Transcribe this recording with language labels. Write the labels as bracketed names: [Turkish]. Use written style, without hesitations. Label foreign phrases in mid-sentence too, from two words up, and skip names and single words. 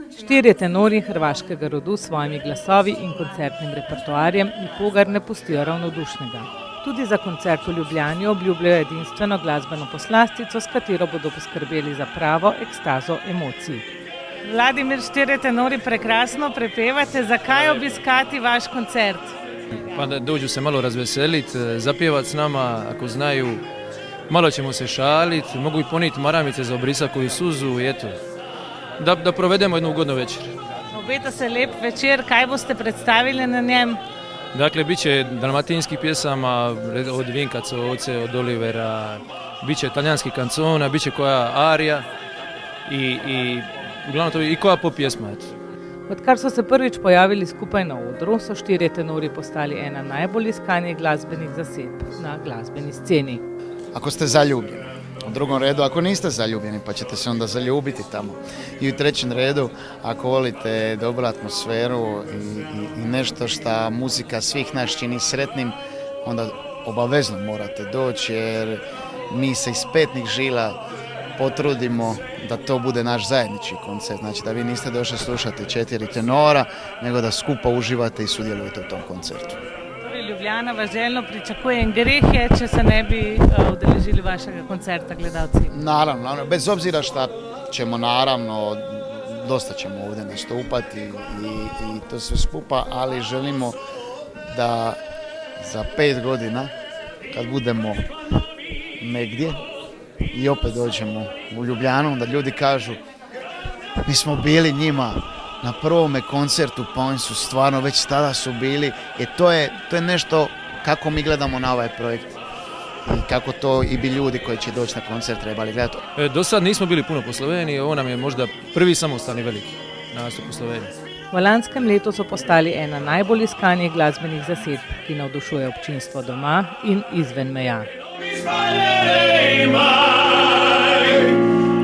[Slovenian] Štirje tenori hrvaškega rodu s svojimi glasovi in koncertnim repertoarjem nikogar ne pustijo ravnodušnega. Tudi za koncert v Ljubljani obljubljajo edinstveno glasbeno poslastico, s katero bodo poskrbeli za pravo ekstazo emocij. Vladimir, štirje tenori prekrasno prepevate. Zakaj obiskati vaš koncert? [Croatian] Pa da dođu se malo razveseliti, zapjevat s nama ako znaju, malo ćemo se šaliti, mogu i poniti maramice za obrisat koju suzu i eto, da provedemo jednu ugodnu večer. [Slovenian] Obeta se lep večer, kaj boste predstavili na njem? [Croatian] Dakle, bit će dalmatinskih pjesama od Vinka Coce, od Olivera, bit će talijanskih kancona, bit će koja arija i uglavnom to i koja pop pjesma. [Slovenian] Odkar so se prvič pojavili skupaj na odru, so štirje tenori postali ena najbolj iskanih glasbenih zasedb na glasbeni sceni. [Croatian] Ako ste zaljubljeni, u drugom redu ako niste zaljubljeni pa ćete se onda zaljubiti tamo. I u trećem redu ako volite dobru atmosferu i nešto što muzika svih nas čini sretnim, onda obavezno morate doći jer mi se iz petnih žila potrudimo da to bude naš zajednički koncert. Znači da vi niste došli slušati četiri tenora, nego da skupa uživate i sudjelujete u tom koncertu. [Slovenian] Ljubljana vas željno pričakuje in greh je, če se ne bi udeležili vašega koncerta gledalci. [Croatian] Naravno, bez obzira šta ćemo naravno, dosta ćemo ovdje nastupati i to sve skupa, ali želimo da za 5 godina kad budemo negdje i opet dođemo u Ljubljanu, da ljudi kažu mi smo bili njima na prvome koncertu, pa oni su stvarno već tada su bili i to je nešto kako mi gledamo na ovaj projekt i kako to i bi ljudi koji će doći na koncert trebali gledati. Do sad nismo bili puno po Sloveniji, ovo nam je možda prvi samostalni veliki nastup u Sloveniji. [Slovenian] V lanskem letu so postali ena najbolj iskanih glasbenih zasedb, ki navdušuje občinstvo doma in izven meja.